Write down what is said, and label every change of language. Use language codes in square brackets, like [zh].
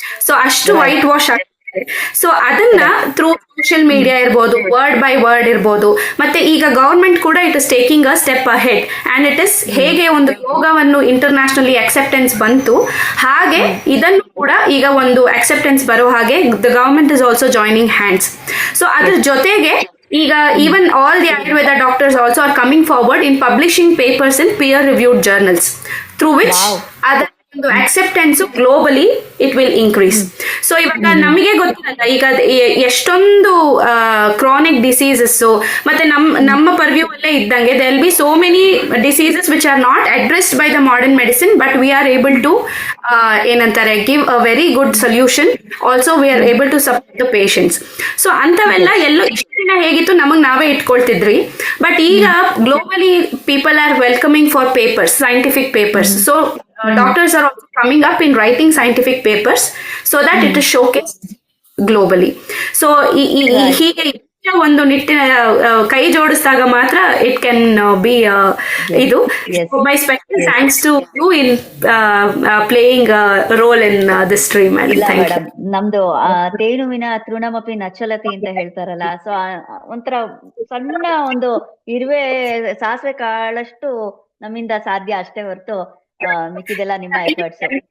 [kn] So ಅಷ್ಟು white wash ಆಗ್ತಿದೆ. So ಅದನ್ನ ಥ್ರೂ ಸೋಷಿಯಲ್ ಮೀಡಿಯಾ ಇರ್ಬೋದು, ವರ್ಡ್ ಬೈ ವರ್ಡ್ ಇರ್ಬೋದು, ಮತ್ತೆ ಈಗ ಗವರ್ಮೆಂಟ್ ಕೂಡ [en] it is taking a step ahead and it is [kn] ಹೇಗೆ ಒಂದು ಯೋಗವನ್ನು ಇಂಟರ್ನ್ಯಾಷನಲಿ ಅಕ್ಸೆಪ್ಟೆನ್ಸ್ ಬಂತು, ಹಾಗೆ ಇದನ್ನು ಕೂಡ ಈಗ ಒಂದು ಅಕ್ಸೆಪ್ಟೆನ್ಸ್ ಬರೋ ಹಾಗೆ [en] The government is also joining hands. [kn] So ಅದ್ರ ಜೊತೆಗೆ ಈಗ [en] Even all the Ayurveda doctors also are coming forward in publishing papers in peer reviewed journals, through which ಅದರ ಒಂದು acceptance globally it will increase. [kn] So ಇವಾಗ ನಮಗೆ ಗೊತ್ತಿರಲ್ಲ ಈಗ ಎಷ್ಟೊಂದು ಕ್ರಾನಿಕ್ ಡಿಸೀಸಸ್ ಮತ್ತೆ ನಮ್ಮ ಪರ್ವ್ಯೂ ಅಲ್ಲೇ ಇದ್ದಂಗೆ [en] there will be so many diseases which are not addressed by the modern medicine, but we are able to ಏನಂತಾರೆ give a very good solution. Also we are able to support the patients. [kn] So ಅಂತವೆಲ್ಲ ಎಲ್ಲೋ ಇಷ್ಟು ದಿನ ಹೇಗಿತ್ತು ನಮಗ್ ನಾವೇ ಇಟ್ಕೊಳ್ತಿದ್ವಿ, [en] But ಈಗ globally people are welcoming for papers, scientific papers. So doctors are also coming up in writing scientific papers so that it is showcased globally. [kn] So ಹೀಗೆ ಒಂದು ನಿಟ್ಟಿನ ಕೈ ಜೋಡಿಸಿದಾಗ ಮಾತ್ರ [en] it can be [kn] ಇದು. [en] My special thanks to you in playing role in this stream. [kn] Madam, ನಮ್ದು ತೇನುವಿನ ತೃಣಮಪಿ ನಚ್ಚಲತಿ ಅಂತ ಹೇಳ್ತಾರಲ್ಲ, so ಒಂಥರ ಸಣ್ಣ ಒಂದು ಇರುವೆ ಸಾಸಿವೆ ಕಾಳಷ್ಟು ನಮ್ಮಿಂದ ಸಾಧ್ಯ ಅಷ್ಟೇ ಹೊರತು ಮಿಕ್ಕಿದೆಲ್ಲ ನಿಮ್ಮ ಎಫರ್ಟ್ಸ್.